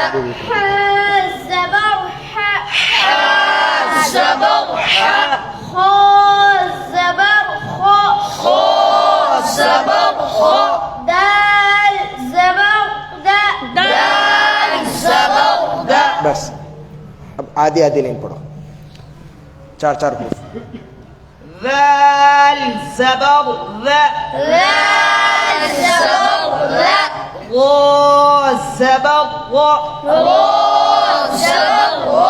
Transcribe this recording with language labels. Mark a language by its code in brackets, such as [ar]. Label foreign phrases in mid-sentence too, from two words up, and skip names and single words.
[ur] زبر ح زبر ح خ زبر خ زبر خ دال زبر دا دال زبر دا بس اب آدھی آدھی لائن پڑھو, چار چار حروف. ذال زبر ذا ذال زبر ذا غا زبر غا زبر غ